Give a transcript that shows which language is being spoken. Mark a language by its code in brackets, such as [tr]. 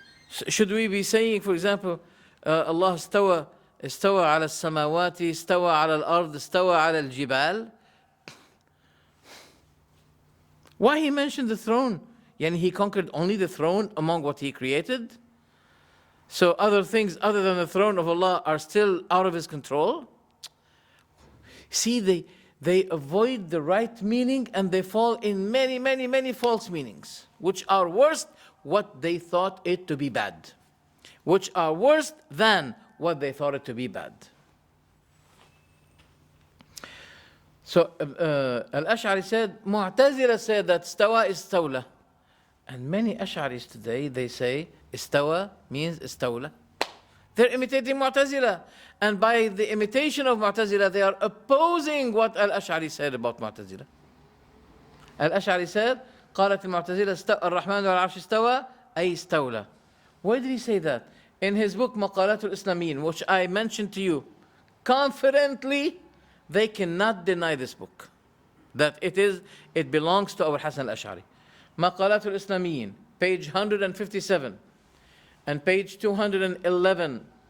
[en] Should we be saying, for example, Allah [ar] استوى على السماوات استوى على الأرض استوى على الجبال? [en] Why he mentioned the throne? Yani he conquered only the throne among what he created? So other things other than the throne of Allah are still out of his control? See, they avoid the right meaning and they fall in many, many, many false meanings, which are worse what they thought it to be bad, which are worse than what they thought it to be bad. So Al-Ash'ari said, Mu'tazila said that istawa is istawla. And many Ash'aris today, they say istawa means istawla. They're imitating Mu'tazila. And by the imitation of Mu'tazila, they are opposing what Al-Ash'ari said about Mu'tazila. Al-Ash'ari said, [ar] قالت المعتزلة الرحمن على العرش استوى أي استولى. [en] Why did he say that? In his book مقالات الإسلاميين, which I mentioned to you, confidently, they cannot deny this book, that it belongs to Abu Hasan al-Ash'ari. مقالات الإسلاميين, page 157 and page 211.